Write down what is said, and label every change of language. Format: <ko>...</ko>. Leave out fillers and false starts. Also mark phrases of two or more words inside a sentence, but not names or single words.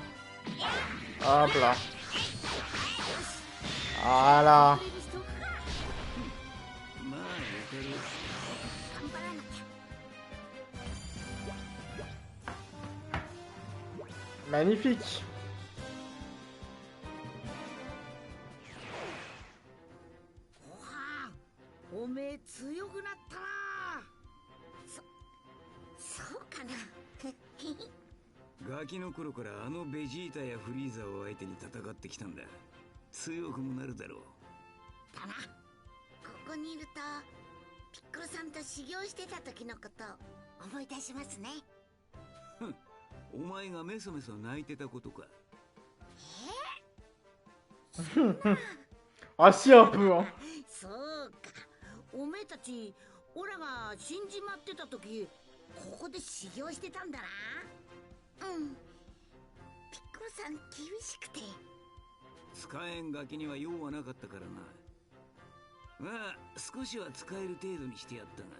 <fr>Hop là. Voilà. Magnifique.</fr> <ja>そうかな。ガキの頃からあのベジータやフリーザを相手に戦ってきたんだ。強くもなるだろう。だな。ここにいるとピッコロさんと修行してた時のことを思い出しますね。ふん、お前がメソメソ泣いてたことか。</ja> <fr>足 un peu hein。</fr> <ja>そうか。おめえたち、オラが死んじまってた時、ここで修行してたんだな。うん。ピッコロさん厳しくて。使えんガキには用はなかったからな。まあ少しは使える程度にしてやったが。</ja>